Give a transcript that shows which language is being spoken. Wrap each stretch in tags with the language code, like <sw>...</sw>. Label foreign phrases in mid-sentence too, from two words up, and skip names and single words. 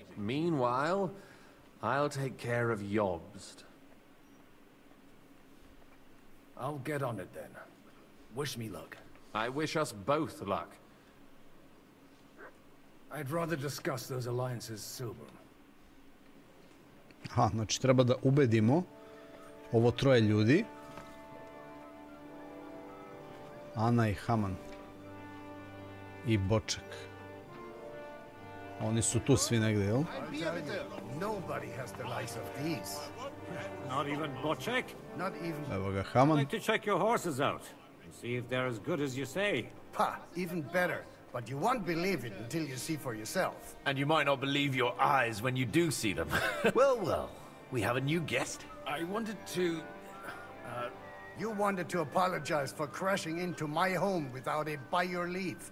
<en>Meanwhile, I'll take care of Jobst. I'll get on it then. Wish me luck. I wish us both luck. I'd rather discuss those alliances sober.</en> <sr>Aha, znači treba da ubedimo ovo 3 ljudi. Ana i Hamann. I Bocek. Oni su tu svi negdje, jel?</sr> <en>Nobody has the likes of these. Not even Bocek? Not even...</en> <sr>Evo ga Hamann.</sr> <en>I'd like to check your horses out and see if they're as good as you say. Ha, even better. But you won't believe it until you see for yourself. And you might not believe your eyes when you do see them. Well, we have a new guest. I wanted to... You wanted to apologize for crashing into my home without it by your leave.</en>